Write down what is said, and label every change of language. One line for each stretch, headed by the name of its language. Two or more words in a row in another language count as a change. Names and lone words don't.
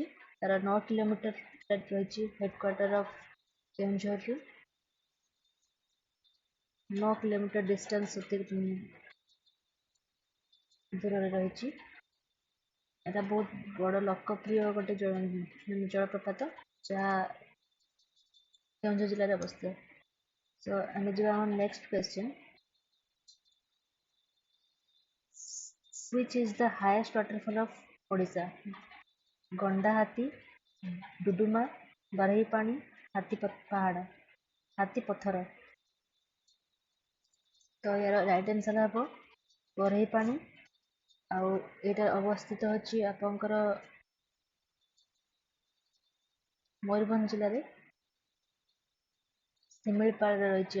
Odia: ତାର 9 କିଲୋମିଟର ରହିଛି
English: headquarter of
Odia: କେଉଁଝରରୁ 9 କିଲୋମିଟର ଡିଷ୍ଟାନ୍ସ ଦୂରରେ ରହିଛି। এটা ବହୁତ ବଡ଼ ଲୋକପ୍ରିୟ ଗୋଟେ ଜଳପ୍ରପାତ ଯାହା କେଉଁଝର ଜିଲ୍ଲାରେ ଅବସ୍ଥିତ। ସୋ ଆମେ ଯିବା ଆମ
English: next question. Which is the highest waterfall of Odisha?
Odia: ଗଣ୍ଡାହାତୀ, ଡୁଡୁମା, ବାରେହିପାଣି, ପାହାଡ଼, ହାତୀ ପଥର। ତ ଏହାର
English: right answer
Odia: ହେବ ବରେହିପାଣି। ଆଉ ଏଇଟା ଅବସ୍ଥିତ ଅଛି ଆପଣଙ୍କର ମୟୂରଭଞ୍ଜ ଜିଲ୍ଲାରେ ଶିମିଳିପାଳରେ ରହିଛି।